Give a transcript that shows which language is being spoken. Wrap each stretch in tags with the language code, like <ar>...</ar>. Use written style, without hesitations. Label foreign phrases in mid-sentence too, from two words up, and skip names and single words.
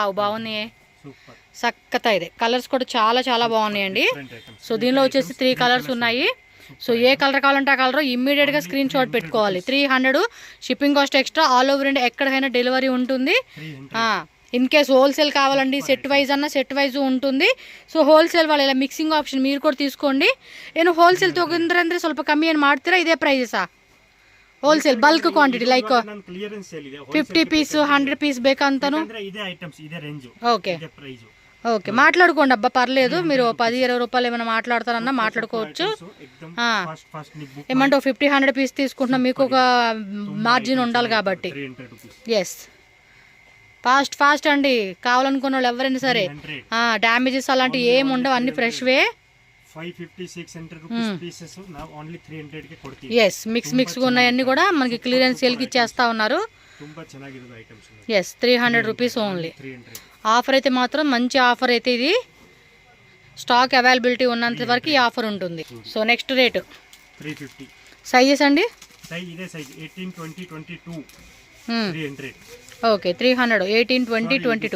<te>వావ్, బాగున్నాయి, సక్కతా. ఇది కలర్స్ కూడా చాలా చాలా బాగున్నాయండి. సో దీనిలో వచ్చేసి 3 కలర్స్ ఉన్నాయి. సో ఏ కలర్ కావాలంటే ఆ కలర్ ఇమ్మీడియట్ గా</te> <en>screen shot</en> <te>పెట్టుకోవాలి. 300</te> <en>shipping cost extra. all over India</en> <te>ఎక్కడికైనా డెలివరీ ఉంటుంది.</te> <en>in case wholesale</en> <te>కావాలండి,</te> <en>set wise</en> <te>అన్న</te> <en>set wise</en> <te>ఉంటుంది.</te> <en>so wholesale</en> <te>వాళ్ళు ఇలా</te> <en>mixing option</en> <te>మీరు కూడా తీసుకోండి.</te> <kn>ಏನು ಹೋಲ್ಸೇಲ್ ತಗೊಂಡ್ರೆ ಅಂದ್ರೆ ಸ್ವಲ್ಪ ಕಮ್ಮಿ ಏನು ಮಾಡ್ತೀರಾ? ಇದೇ ಪ್ರೈಸಾ?</kn> <en>wholesale bulk quantity like 50 piece 100 piece</en> <kn>ಬೇಕಂತನು</kn> <te>ఇదే ఐటమ్స్, ఇదే రేంజ్. ఓకే ఓకే, మాట్లాడుకోండి అబ్బా, పర్లేదు. మీరు 10-20 రూపాయలు ఏమైనా మాట్లాడతారన్నా మాట్లాడుకోవచ్చు. ఏమంటే 50-100 పీస్ తీసుకుంటున్నా, మీకు ఒక మార్జిన్ ఉండాలి కాబట్టి.</te> <en>yes, fast</en> <te>అండి. కావాలనుకున్న వాళ్ళు ఎవరైనా సరే. డ్యామేజెస్ అలాంటివి ఏమి ఉండవు, అన్ని ఫ్రెష్ వే. 550-600</te> <en>rupees pieces</en> <te>నా ఓన్లీ 300 కి కొಡ್ತೀವಿ. ఎస్, మిక్స్ ఉన్నాయన్నీ కూడా మనకి</te> <en>clearance sale</en> <te>కి ఇచ్చేస్తా ఉన్నారు.</te> <kn>ತುಂಬಾ ಚೆನ್ನಾಗಿರೋ ఐటమ్స్.</kn> <te>ఎస్, 300</te> <en>rupees only.</en> <te>ఆఫర్ అయితే మాత్రం మంచి ఆఫర్ అయితే ఇది.</te> <en>stock availability</en> <te>ఉన్నంత వరకు ఈ ఆఫర్ ఉంటుంది.</te> <en>so next rate</en> <te>350. సైజెస్ అండి? సైజ్ ఇదే సైజ్ 18, 20, 22. 300. ఓకే, 300, 18, 20, 22.</te>